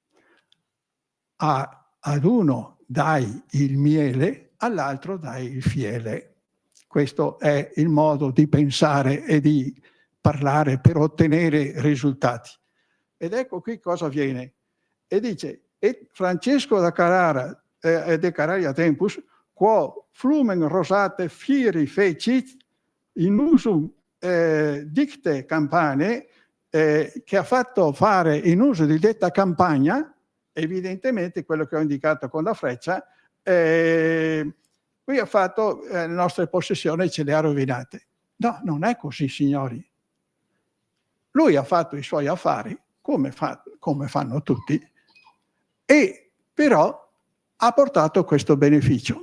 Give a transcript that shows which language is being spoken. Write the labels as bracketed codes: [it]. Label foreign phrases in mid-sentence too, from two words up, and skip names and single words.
[it] Ad uno dai il miele, all'altro dai il fiele. Questo è il modo di pensare e di parlare per ottenere risultati. Ed ecco qui cosa avviene. E dice: e Francesco da Carrara [la] de Cararia Tempus, quo flumen rosate fieri fecit in usum dicte campane, [it] che ha fatto fare in uso di detta campagna, evidentemente quello che ho indicato con la freccia, qui ha fatto le nostre possessioni, ce le ha rovinate. No, non è così, signori. Lui ha fatto i suoi affari, come fanno tutti, e però ha portato questo beneficio.